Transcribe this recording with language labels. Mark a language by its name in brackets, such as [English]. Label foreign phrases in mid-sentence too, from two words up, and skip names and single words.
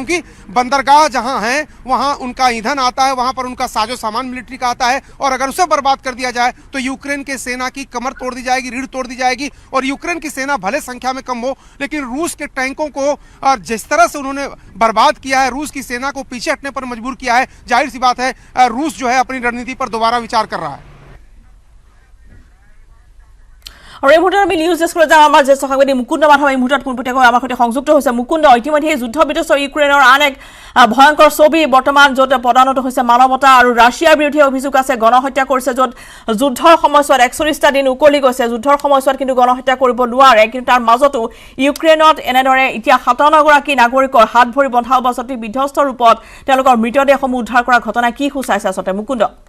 [Hindi] क्योंकि बंदरगाह जहां है वहां उनका ईंधन आता है, वहां पर उनका साजो सामान मिलिट्री का आता है, और अगर उसे बर्बाद कर दिया जाए तो यूक्रेन के सेना की कमर तोड़ दी जाएगी, रीढ़ तोड़ दी जाएगी। और यूक्रेन की सेना भले संख्या में कम हो, लेकिन रूस के टैंकों को जिस तरह से उन्होंने बर्बाद किया है, रूस की सेना को पीछे हटने पर मजबूर किया है, जाहिर सी बात है रूस जो है अपनी रणनीति पर दोबारा विचार कर रहा है। [Assamese] और এই মুহূৰ্তত আমি নিউজ ডেস্কলৈ যাওঁ। আমাৰ জ্যেষ্ঠ সাংবাদিক মুকুন্দ মাধৱ এই মুহূৰ্তত পোনপটীয়াকৈ আমাৰ সৈতে সংযুক্ত হৈছে। মুকুন্দ, ইতিমধ্যে যুদ্ধ বিধ্বস্ত ইউক্ৰেইনৰ আন এক ভয়ংকৰ ছবি বৰ্তমান, য'ত পদানত হৈছে মানৱতা আৰু ৰাছিয়াৰ বিৰুদ্ধে অভিযোগ আছে গণহত্যা কৰিছে, য'ত যুদ্ধৰ সময়ছোৱাত 41টা দিন উকলি গৈছে। যুদ্ধৰ সময়ছোৱাত কিন্তু গণহত্যা কৰিব নোৱাৰে, কিন্তু তাৰ মাজতো ইউক্ৰেইনত এনেদৰে এতিয়া 57গৰাকী নাগৰিকৰ হাত ভৰি বন্ধা অৱস্থাত বিধ্বস্ত ৰূপত তেওঁলোকৰ মৃতদেহসমূহ উদ্ধাৰ কৰা ঘটনা কি সূচাইছে আচলতে মুকুন্দ?